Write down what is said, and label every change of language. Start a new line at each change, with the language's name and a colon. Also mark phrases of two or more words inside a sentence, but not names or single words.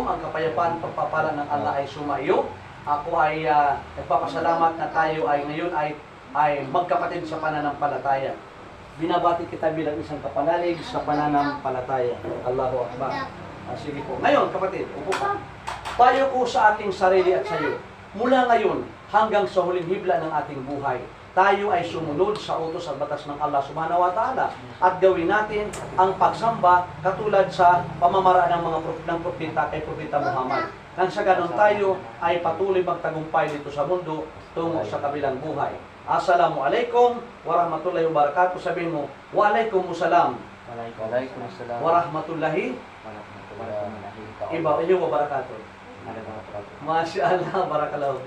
Filipino: Ang kapayapaan, pagpapala ng Allah ay sumaiyo. Ako ay nagpapasalamat na tayo ay ngayon ay magkapatid sa pananampalataya. Binabati kita bilang isang kapanalig sa pananampalataya.
Arabic: الله أكبر.
Filipino: Sige po. Ngayon, kapatid, upo ka. Payo ko sa aking sarili at sa iyo. Mula ngayon hanggang sa huling hibla ng ating buhay, tayo ay sumunod sa utos at batas ng Allah
Arabic: سبحانه وتعالى
Filipino: at gawin natin ang pagsamba katulad sa pamamaraan ng propeta kay Propeta Muhammad. Nang sa ganon tayo ay patuloy magtagumpay dito sa mundo tungo sa kabilang buhay.
Arabic: السلام عليكم ورحمة الله وبركاته.
Filipino: Sabihin mo,
Arabic: وعليكم السلام ورحمة الله وبركاته. ما شاء الله، بارك الله.